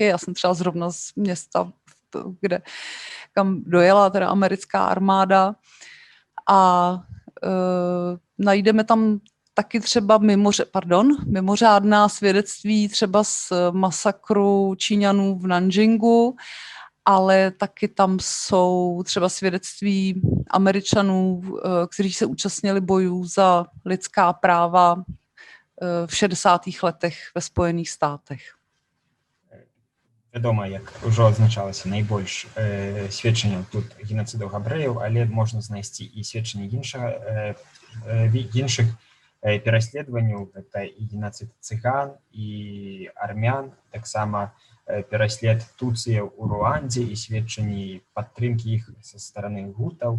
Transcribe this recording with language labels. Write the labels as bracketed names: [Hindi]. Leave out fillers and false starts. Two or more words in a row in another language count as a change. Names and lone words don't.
[Czech] Já jsem třeba zrovna z města, kam dojela teda americká armáda a najdeme tam taky třeba mimořádná svědectví třeba z masakru Číňanů v Nanjingu, ale taky tam jsou třeba svědectví Američanů, kteří se účastnili bojů za lidská práva v 60. letech ve Spojených státech. [Belarusian] Вядома, як ужо адзначалася, найбольш сведчанняў тут геноцыду габрэяў, але можна знайсці і сведчанні іншых пераследаванняў, гэта і геноцид цыган і армян, таксама пераслед туцыяў у Руандзе і сведчанні падтрымкі іх са стараны гутаў.